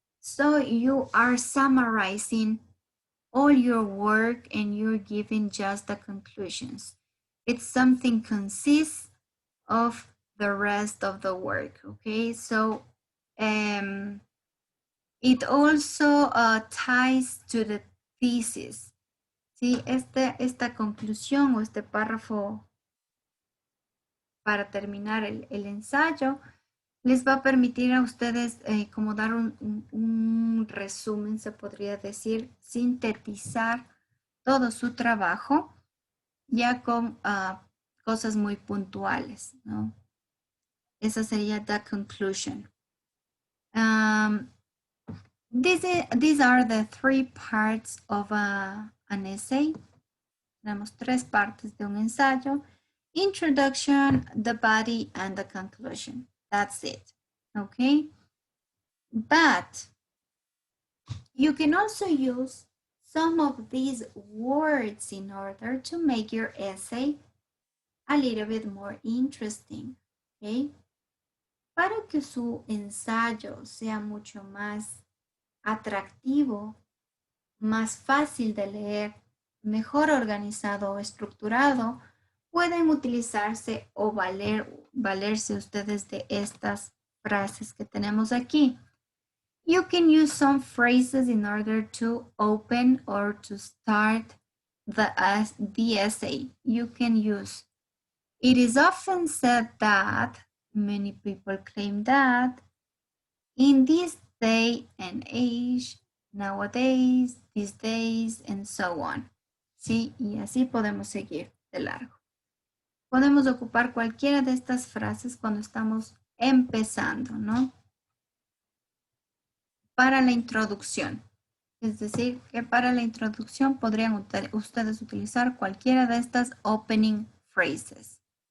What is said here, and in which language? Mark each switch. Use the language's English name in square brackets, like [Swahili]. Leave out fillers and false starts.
[English] So you are summarizing all your work and you're giving just the conclusions. It's something consists of the rest of the work, okay? So it also ties to the thesis. [Spanish] ¿Sí? Esta conclusión o este párrafo para terminar el ensayo les va a permitir a ustedes como dar un resumen, se podría decir, sintetizar todo su trabajo ya con cosas muy puntuales, ¿no? Esa sería [English] the conclusion. These are the 3 parts of an essay. [Spanish] Tenemos 3 partes de un ensayo: [English] introduction, the body, and the conclusion. That's it, okay? But you can also use some of these words in order to make your essay a little bit more interesting, okay? [Spanish] Para que su ensayo sea mucho más atractivo, más fácil de leer, mejor organizado o estructurado, pueden utilizarse o valerse ustedes de estas frases que tenemos aquí. [English] You can use some phrases in order to open or to start the essay. You can use, it is often said that, many people claim that, in this day and age, nowadays, these days, and so on. [Spanish] ¿Sí? Y así podemos seguir de largo. Podemos ocupar cualquiera de estas frases cuando estamos empezando, ¿no? Para la introducción. Es decir, que para la introducción podrían ustedes utilizar cualquiera de estas [English] opening phrases.